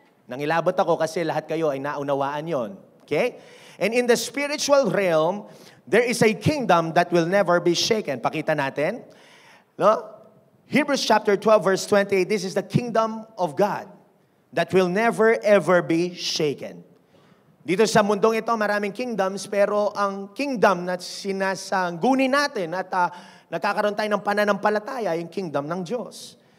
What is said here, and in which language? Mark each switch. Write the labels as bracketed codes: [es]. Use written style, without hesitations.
[tl] Nangilabot ako kasi lahat kayo ay naunawaan yon. Okay? [en] And in the spiritual realm, there is a kingdom that will never be shaken. [tl] Pakita natin. [en] No? Hebrews chapter 12 verse 28, this is the kingdom of God that will never ever be shaken. [tl] Dito sa mundong ito, maraming kingdoms, pero ang kingdom na sinasangguni natin at nagkakaroon tayo ng pananampalataya, yung kingdom ng Diyos.